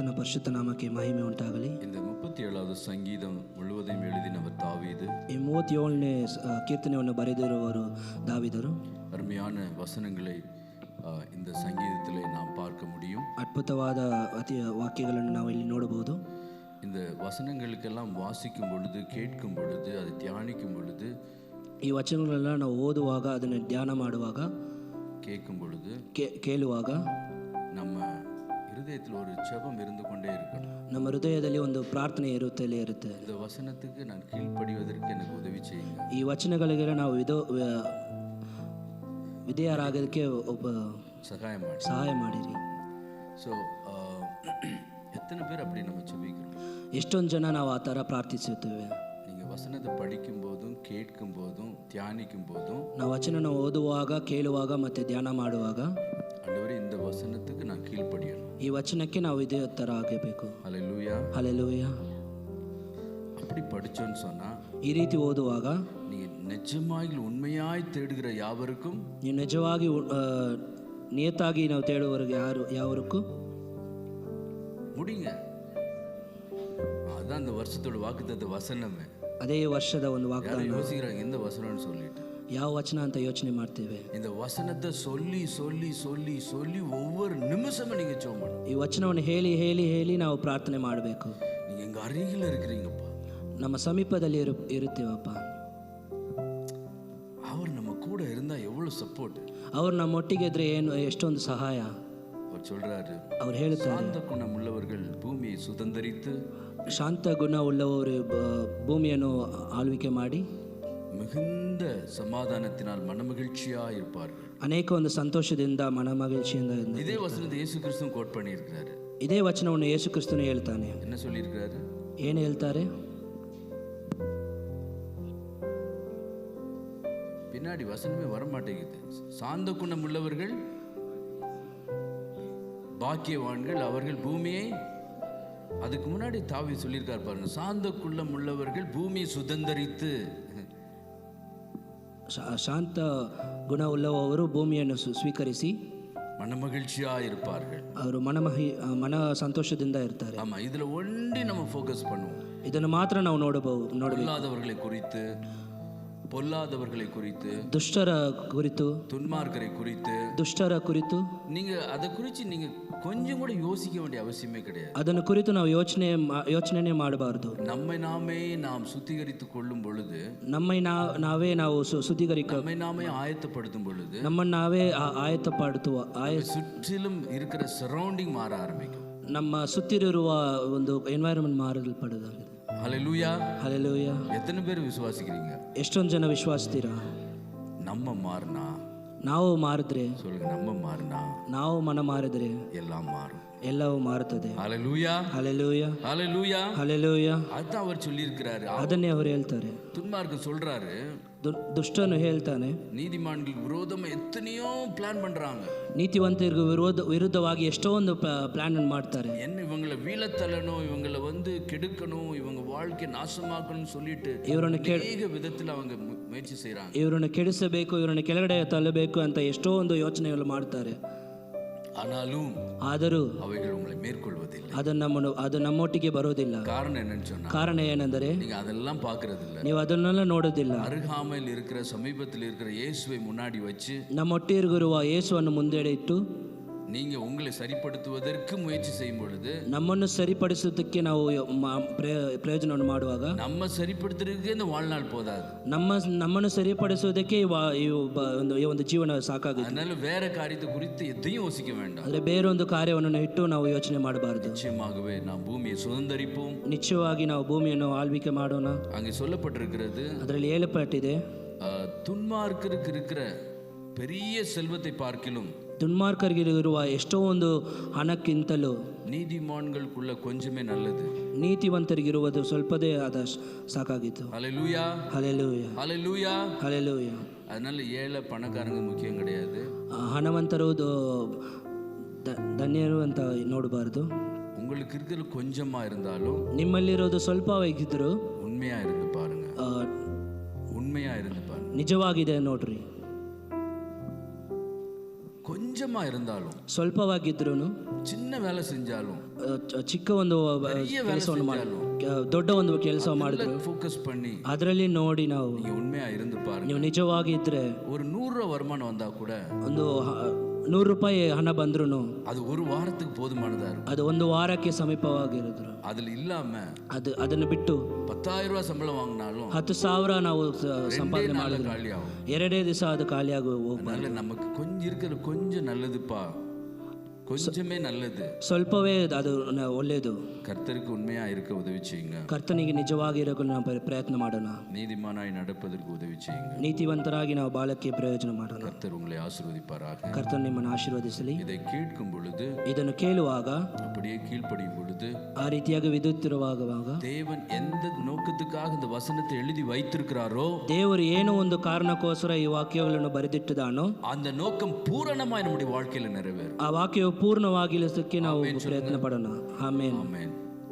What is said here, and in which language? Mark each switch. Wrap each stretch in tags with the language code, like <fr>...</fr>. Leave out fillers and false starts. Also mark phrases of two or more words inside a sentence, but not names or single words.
<kn>ಪರಿಶುದ್ಧ ನಾಮಕ್ಕೆ ಮಹಿಮೆ ಉಂಟಾಗಲಿ.</kn> <ta>இந்த 37வது சங்கீதம் முழுவதையும் எழுதினவர் தாவீது.</ta> <kn>ಈ 37ನೇ ಕೀರ್ತನೆಯನ್ನು ಬರೆದಿರುವವರು ದಾವೀದರು.</kn> <ta>அருமையான வசனங்களை இந்த சங்கீதத்திலே நாம் பார்க்க முடியும்.</ta> <kn>ಅದ್ಭುತವಾದ ವಾಕ್ಯಗಳನ್ನು ನಾವು ಇಲ್ಲಿ ನೋಡಬಹುದು.</kn> <ta>இந்த வசனங்களுக்கெல்லாம் வாசிக்கும் பொழுது, கேட்கும் பொழுது, அதை தியானிக்கும் பொழுது,</ta> <kn>ಈ ವಚನಗಳೆಲ್ಲ ನಾವು ಓದುವಾಗ, ಅದನ್ನು ಧ್ಯಾನ ಮಾಡುವಾಗ,</kn> <ta>கேட்கும் பொழுது,</ta> <kn>ಕೇಳುವಾಗ</kn> <ta>நம்ம இருதயத்தில் ஒரு ஜெபம் இருந்து கொண்டே இருக்கணும்.</ta> <kn>ನಮ್ಮ ಹೃದಯದಲ್ಲಿ ಒಂದು ಪ್ರಾರ್ಥನೆ ಇರುತ್ತಲೇ ಇರುತ್ತೆ.</kn> <ta>இந்த வசனத்துக்கு நான் கீழ்ப்படிவதற்கு எனக்கு உதவி செய்யுங்க.</ta> <kn>ಈ ವಚನಗಳಿಗೆ ನಾವು ವಿಧೇಯರಾಗೋದಕ್ಕೆ ಸಹಾಯ ಮಾಡಿರಿ.</kn> <ta>ஸோ எத்தனை பேர் அப்படி நம்ம ஜெபிக்கிறோம்?</ta> <kn>ಎಷ್ಟೊಂದು ಜನ ನಾವು ಆ ಥರ ಪ್ರಾರ್ಥಿಸುತ್ತೇವೆ.</kn> <ta>நீங்கள் வசனத்தை படிக்கும் போதும், கேட்கும் போதும், தியானிக்கும் போதும்,</ta> <kn>ನಾವು ವಚನ ಓದುವಾಗ, ಕೇಳುವಾಗ ಮತ್ತು ಧ್ಯಾನ ಮಾಡುವಾಗ,</kn> <ta>ஆண்டவரே இந்த வசனத்துக்கு நான் கீழ்ப்படியணும்,</ta> <kn>ಈ ವಚನಕ್ಕೆ ನಾವು ಇದೇ ಥರ ಆಗಬೇಕು.</kn> <ta>ஹல்லேலூயா.</ta> <kn>ಹಲ್ಲೆಲೂಯಾ.</kn> <ta>அப்படி படிச்சோன்னு சொன்னா,</ta> <kn>ಈ ರೀತಿ ಓದುವಾಗ</kn> <ta>நீங்க நிஜமாய் உண்மையாய் தேடுகிற யாவருக்கும்,</ta> <kn>ನೀವು ನಿಜವಾಗಿ ನಿಯತ್ತಾಗಿ ನಾವು ತೇಡುವವರಿಗೆ ಯಾವರಿಗೂ</kn> <ta>முடிங்க. அதுதான் அந்த வருஷத்தோட வாக்குத்தத்த வசனமே.</ta> <kn>ಅದೇ ವರ್ಷದ ಒಂದು ವಾಗ್ದಾನ.</kn> <ta>யோசிக்கிறாங்க இந்த வசனம்னு சொல்லிட்டு,</ta> <kn>ಯಾವ ವಚನ ಅಂತ ಯೋಚನೆ ಮಾಡ್ತೇವೆ.</kn> <ta>இந்த வசனத்தை சொல்லி சொல்லி சொல்லி சொல்லி ஒவ்வொரு நிமிஷமும் நீங்க ஜெபம் பண்ணணும்.</ta> <kn>ಈ ವಚನವನ್ನು ಹೇಳಿ ಹೇಳಿ ಹೇಳಿ ನಾವು ಪ್ರಾರ್ಥನೆ ಮಾಡಬೇಕು.</kn> <ta>நீங்க எங்க அருகில இருக்கிறீங்கப்பா,</ta> <kn>ನಮ್ಮ ಸಮೀಪದಲ್ಲಿ ಇರುತ್ತೇವಪ್ಪ.</kn> <ta>அவர் நம்ம கூட இருந்தா எவ்வளவு ಸಪೋರ್ಟ್.</ta> <kn>ಅವ್ರು ನಮ್ಮೊಟ್ಟಿಗೆ ಇದ್ರೆ ಎಷ್ಟೊಂದು ಸಹಾಯ.</kn> <ta>அவர் சொல்றாரு,</ta> <kn>ಅವ್ರು ಹೇಳ್ತಾರೆ,</kn> <ta>சாந்த குணம் உள்ளவர்கள் பூமியை சுதந்தரித்து,</ta> <kn>ಶಾಂತ ಗುಣ ಉಳ್ಳವರು ಭೂಮಿಯನ್ನು ಆಳ್ವಿಕೆ ಮಾಡಿ</kn> <ta>மிகுந்த சமாதானத்தினால் மனமகிழ்ச்சியா இருப்பார்கள்.</ta> <kn>ಅನೇಕ ಒಂದು ಸಂತೋಷದಿಂದ ಮನಮಗಿழ்ச்சிಯಿಂದ.</kn> <ta>இதே வசனத்தை இயேசு கிறிஸ்து கோட் பண்ணியிருக்கிறாரு.</ta> <kn>ಇದೇ ವಚನವನ್ನು ಯೇಸು ಕ್ರಿಸ್ತನು ಹೇಳ್ತಾನೆ.</kn> <ta>என்ன சொல்லியிருக்கிறாரு?</ta> <kn>ಏನು ಹೇಳ್ತಾರೆ?</kn> <ta>பின்னாடி வசனமே வர மாட்டேங்குது. சாந்த குணம் உள்ளவர்கள் பாக்கியவான்கள், அவர்கள் பூமியை, அதுக்கு முன்னாடி தாவி சொல்லியிருக்கார் பாருங்க, சாந்த குணம் உள்ளவர்கள் பூமியை சுதந்தரித்து,</ta> <kn>ಶಾಂತ ಗುಣ ಉಳ್ಳವರು ಭೂಮಿಯನ್ನು ಸ್ವೀಕರಿಸಿ</kn> <ta>மனமகிழ்ச்சியா இருப்பார்கள்.</ta> <kn>ಅವರು ಮನ ಸಂತೋಷದಿಂದ ಇರ್ತಾರೆ.</kn> <ta>ஆமா, இதுல ஒண்டி நம்ம ஃபோக்கஸ் பண்ணுவோம்.</ta> <kn>ಇದನ್ನು ಮಾತ್ರ ನಾವು ನೋಡಬಹುದು.</kn> <ta>பொல்லாதவர்களை குறித்து,</ta> <kn>ದುಷ್ಟರ ಕುರಿತು,</kn> <ta>துன்மார்க்கரை குறித்து,</ta> <kn>ದುಷ್ಟರ ಕುರಿತು</kn> <ta>நீங்க அதை குறித்து நீங்க கொஞ்சம் கூட யோசிக்க வேண்டிய அவசியமே கிடையாது.</ta> <kn>ಅದನ್ನು ಕುರಿತು ನಾವು ಯೋಚನೆ ಮಾಡಬಾರದು.</kn> <ta>நாம் சுத்திகரித்துக் கொள்ளும் பொழுது,</ta> <kn>ನಾವು ಶುದ್ಧೀಕರಿಕ,</kn> <ta>நம்மை ஆயத்தப்படுத்தும் பொழுது,</ta> <kn>ನಮ್ಮನ್ನು ನಾವೇ ಆಯತ್ತಪಡುವ,</kn> <ta>சுற்றிலும் இருக்கிற ಸರೌಂಡಿಂಗ್ மாற ஆரம்பிக்கும்.</ta> <kn>ನಮ್ಮ ಸುತ್ತಿರುವ ಒಂದು ಎನ್ವೈರನ್ಮೆಂಟ್ ಮಾರಲ್ಪಡುವುದಾಗಿದೆ.</kn> <ta>ஹல்லேலூயா.</ta> <kn>ಹಲ್ಲೆಲೂಯಾ.</kn> <ta>எத்தனை பேர் விசுவாசிக்கிறீங்க?</ta> <kn>ಎಷ್ಟೊಂದು ಜನ ವಿಶ್ವಾಸಿಸ್ತೀರಾ?</kn> <ta>நம்ம மாறினா,</ta> <kn>ನಾವು ಮಾರಿದ್ರೆ,</kn> <ta>சொல்லுங்க, நம்ம மாறினா,</ta> <kn>ನಾವು ಮನ ಮಾರಿದ್ರೆ</kn> <ta>எல்லாம் மாறும்,</ta> <kn>ಎಲ್ಲವೂ ಮಾರುತ್ತದೆ.</kn> <ta>ஹல்லேலூயா.</ta> <kn>ಹಲ್ಲೆಲೂಯಾ.</kn> <ta>ஹல்லேலூயா.</ta> <kn>ಹಲ್ಲೆಲೂಯಾ.</kn> <ta>அதான் அவர் சொல்லியிருக்கிறாரு.</ta> <kn>ಅದನ್ನೇ ಅವರು ಹೇಳ್ತಾರೆ.</kn> <ta>துன்மார்க்கன் சொல்றாரு,</ta> <kn>ದುಷ್ಟನು ಹೇಳ್ತಾನೆ,</kn> <ta>நீதிமான்களுக்கு விரோதமா எத்தனையோ பிளான் பண்றாங்க,</ta> <kn>ನೀತಿವಂತರಿಗೂ ವಿರುದ್ಧವಾಗಿ ಎಷ್ಟೋ ಒಂದು ಪ್ಲಾನ್ ಮಾಡ್ತಾರೆ.</kn> <ta>என்ன இவங்களை வீழத்தள்ளணும், இவங்களை கெடுக்கணும், இவங்க வாழ்க்கை நாசமாக்கணும்னு சொல்லிட்டு</ta> <kn>ಇವರನ್ನು</kn> <ta>அநேக விதத்தில் அவங்க முயற்சி செய்றாங்க.</ta> <kn>ಇವರನ್ನು ಕೆಡಿಸಬೇಕು, ಇವರನ್ನು ಕೆಳಗಡೆ ತಳ್ಳಬೇಕು ಅಂತ ಎಷ್ಟೋ ಒಂದು ಯೋಚನೆಗಳು ಮಾಡ್ತಾರೆ. ಆದರೂ</kn> <ta>அவைகள் உங்களை மேற்கொள்வதில்லை.</ta> <kn>ಅದು ನಮ್ಮೊಟ್ಟಿಗೆ ಬರೋದಿಲ್ಲ.</kn> <ta>காரணம் என்னன்னு சொன்னா,</ta> <kn>ಕಾರಣ ಏನೆಂದರೆ</kn> <ta>நீங்க அதெல்லாம் பார்க்கறதில்ல.</ta> <kn>ನೀವು ಅದನ್ನೆಲ್ಲ ನೋಡೋದಿಲ್ಲ.</kn> <ta>அருகாமையில் இருக்கிற, சமீபத்தில் இருக்கிற இயேசுவை முன்னாடி வச்சு,</ta> <kn>ನಮ್ಮೊಟ್ಟಿಗಿರುವ ಯೇಸುವನ್ನು ಮುಂದೆ ಇಟ್ಟು</kn> <ta>நீங்க உங்களை சரிப்படுத்துவதற்கு முயற்சி செய்யும் பொழுது,</ta> <kn>ನಮ್ಮನ್ನು ಸರಿಪಡಿಸೋದಕ್ಕೆ ನಾವು ಪ್ರಯೋಜನವನ್ನು ಮಾಡುವಾಗ,</kn> <ta>நம்ம சரிப்படுத்துறதுக்கே இந்த வாழ்நாள் போதாது.</ta> <kn>ನಮ್ಮನ್ನು ಸರಿಪಡಿಸೋದಕ್ಕೆ ಈ ಒಂದು ಜೀವನ ಸಾಕಾಗುತ್ತೆ.</kn> <ta>அதனால வேற காரியத்தை குறித்து எதையும் யோசிக்க வேண்டாம்.</ta> <kn>ಆದರೆ ಬೇರೊಂದು ಕಾರ್ಯವನ್ನು ಇಟ್ಟು ನಾವು ಯೋಚನೆ ಮಾಡಬಾರದು.</kn> <ta>நிச்சயமாகவே நாம் பூமியை சுதந்தரிப்போம்.</ta> <kn>ನಿಶ್ಚಯವಾಗಿ ನಾವು ಭೂಮಿಯನ್ನು ಆಳ್ವಿಕೆ ಮಾಡೋಣ.</kn> <ta>அங்கே சொல்லப்பட்டிருக்கிறது,</ta> <kn>ಅದರಲ್ಲಿ ಹೇಳப்பಟ್ಟಿದೆ,</kn> <ta>துன்மார்க்கருக்கு இருக்கிற பெரிய செல்வத்தை பார்க்கிலும்,</ta> <kn>ದುರ್ಮಾರ್ಗರಿಗಿರುವ ಎಷ್ಟೋ ಒಂದು ಹಣಕ್ಕಿಂತಲೂ</kn> <ta>நீதிமான்களுக்குள்ள கொஞ்சமே நல்லது.</ta> <kn>ನೀತಿವಂತರಿಗಿರುವುದು ಸ್ವಲ್ಪದೇ ಆದ ಸಾಕಾಗಿತ್ತು.</kn> <ta>ஹல்லேலூயா.</ta> <kn>ಹಲ್ಲೆಲೂಯಾ.</kn> <ta>ஹல்லேலூயா.</ta> <kn>ಹಲ್ಲೆಲೂಯಾ.</kn> <ta>அதனால ஏழை பணக்காரங்க முக்கியம் கிடையாது.</ta> <kn>ಹಣವಂತರು ಧನ್ಯರು ಅಂತ ನೋಡಬಾರದು.</kn> <ta>உங்களுக்கு இருக்கிறது கொஞ்சமா இருந்தாலும்,</ta> <kn>ನಿಮ್ಮಲ್ಲಿರೋದು ಸ್ವಲ್ಪವಾಗಿದ್ದರೂ</kn> <ta>உண்மையா இருந்து பாருங்க. உண்மையா இருந்து பாருங்க.</ta> <kn>ನಿಜವಾಗಿದೆ ನೋಡ್ರಿ.</kn> <ta>கொஞ்சமா இருந்தாலும்</ta> <kn>ಸ್ವಲ್ಪವಾಗಿದ್ರೂ</kn> <ta>சின்ன வேலை செஞ்சாலும்</ta> <kn>ಚಿಕ್ಕ ಒಂದು ಕೆಲಸವನ್ನು ಮಾಡಿ ದೊಡ್ಡ ಒಂದು ಕೆಲಸ ಮಾಡಿದ್ರು</kn> <ta>ஃபோக்கஸ் பண்ணி</ta> <kn>ಅದರಲ್ಲಿ ನೋಡಿ ನಾವು</kn> <ta>நீங்க உண்மையா இருந்து பாருங்க.</ta> <kn>ನೀವು ನಿಜವಾಗಿ ಇದ್ರೆ</kn> <ta>ஒரு 100 ரூபா வருமானம் வந்தா கூட</ta> <kn>ಒಂದು 100 ರೂಪಾಯಿ ಹಣ ಬಂದ್ರೂ</kn> <ta>அது ஒரு வாரத்துக்கு போதுமானதா இருக்கும்.</ta> <kn>ಅದು ಒಂದು ವಾರಕ್ಕೆ ಸಮೀಪವಾಗಿರಿದ್ರು.</kn> <ta>அதுல இல்லாம</ta> <kn>ಅದನ್ನು ಬಿಟ್ಟು</kn> <ta>10,000 ரூபாய் சம்பளம் வாங்கினாலும்</ta> <kn>10,000 ನಾವು ಸಂಪಾದನೆ ಮಾಡಿದ್ರೆ</kn> <ta>காலி ஆகும்.</ta> <kn>2 ದಿವಸ ಅದು ಖಾಲಿಯಾಗಿ ಹೋಗ್ಬಾರ್ದು.</kn> <ta>அதனால நமக்கு கொஞ்சம் இருக்கிற கொஞ்சம் நல்லதுப்பா, கொஞ்சமே நல்லது.</ta> <kn>ಸ್ವಲ್ಪವೇ ಅದು ಒಳ್ಳೆಯದು.</kn> <ta>கர்த்தருக்கு உண்மையா இருக்க உதவி செய்யுங்க.</ta> <kn>ಕರ್ತನಿಗೆ ನಿಜವಾಗಿ ಇರಲು ನಾವು ಪ್ರಯತ್ನ ಮಾಡೋಣ.</kn> <ta>நீதிமானாய் நடப்பதற்கு உதவி செய்யுங்க.</ta> <kn>ನೀತಿವಂತರಾಗಿ ನಾವು ಬಾಳಕ್ಕೆ ಪ್ರಯೋಜನ ಮಾಡೋಣ.</kn> <ta>கர்த்தர் உங்களை ஆசீர்வதிப்பாராக.</ta> <kn>ಕರ್ತನು ನಿಮ್ಮನ್ನು ಆಶೀರ್ವದಿಸಲಿ.</kn> <ta>இதை கேட்கும் பொழுது,</ta> <kn>ಇದನ್ನು ಕೇಳುವಾಗ,</kn> <ta>அப்படியே கீழ்ப்படியும் பொழுது,</ta> <kn>ಆ ರೀತಿಯಾಗಿ ವಿದ್ಯುತ್ತಿರುವಾಗ</kn> <ta>தேவன் எந்த நோக்கத்துக்காக இந்த வசனத்தை எழுதி வைத்திருக்கிறாரோ,</ta> <kn>ದೇವರು ಏನೋ ಒಂದು ಕಾರಣಕ್ಕೋಸ್ಕರ ಈ ವಾಕ್ಯಗಳನ್ನು ಬರೆದಿಟ್ಟಿದ್ದಾನೋ</kn> <ta>அந்த நோக்கம் பூரணமாய் நம்முடைய வாழ்க்கையில நிறைவேறும்.</ta> <kn>ಆ ವಾಕ್ಯವು ಪೂರ್ಣವಾಗಿಲಿಸಕ್ಕೆ ನಾವು ಪ್ರಯತ್ನ ಪಡೋಣ. ಆಮೆನ್. ಆಮೆನ್.</kn>